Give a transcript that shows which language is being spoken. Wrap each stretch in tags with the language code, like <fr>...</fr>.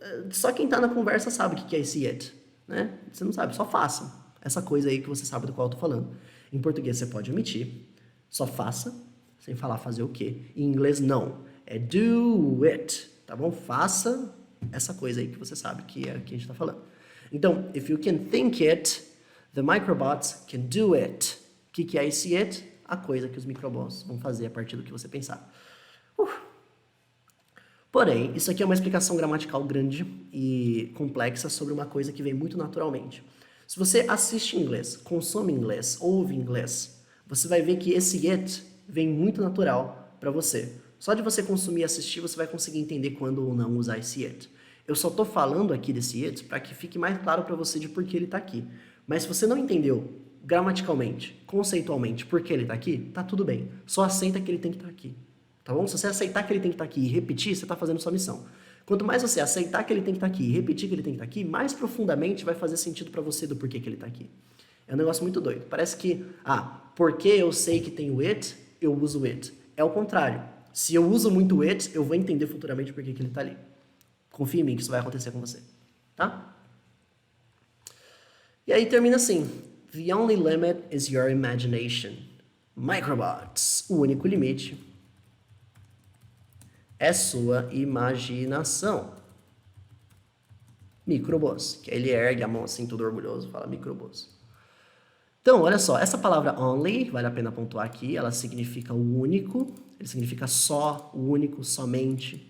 <pt>Só quem tá na conversa sabe o que é esse it, né? Você não sabe, só faça. Essa coisa aí que você sabe do qual eu tô falando. Em português você pode omitir. Só faça, sem falar fazer o quê. Em inglês não. É</pt> <en>do it,</en> <pt>tá bom? Faça essa coisa aí que você sabe que é o que a gente tá falando.</pt> <en>Então, if you can think it, the microbots can do it.</en> <pt>O que é esse it? A coisa que os microbots vão fazer a partir do que você pensar. Porém, isso aqui é uma explicação gramatical grande e complexa sobre uma coisa que vem muito naturalmente. Se você assiste inglês, consome inglês, ouve inglês, você vai ver que esse it vem muito natural para você. Só de você consumir e assistir, você vai conseguir entender quando ou não usar esse it. Eu só tô falando aqui desse it para que fique mais claro para você de por que ele tá aqui. Mas se você não entendeu gramaticalmente, conceitualmente, por que ele tá aqui, tá tudo bem. Só aceita que ele tem que estar aqui. Tá bom? Se você aceitar que ele tem que estar aqui e repetir, você tá fazendo sua missão. Quanto mais você aceitar que ele tem que estar aqui e repetir que ele tem que estar aqui, mais profundamente vai fazer sentido para você do porquê que ele está aqui. É um negócio muito doido. Parece que, porque eu sei que tem o it, eu uso o it. É o contrário. Se eu uso muito o it, eu vou entender futuramente por que ele está ali. Confia em mim que isso vai acontecer com você. Tá? E aí termina assim.</pt> <en>The only limit is your imagination. Microbots.</en> <pt>O único limite é sua imaginação. Microbots. Que ele ergue a mão assim, todo orgulhoso, fala microbots. Então, olha só, essa palavra only, vale a pena pontuar aqui, ela significa o único, ele significa só, o único, somente.</pt>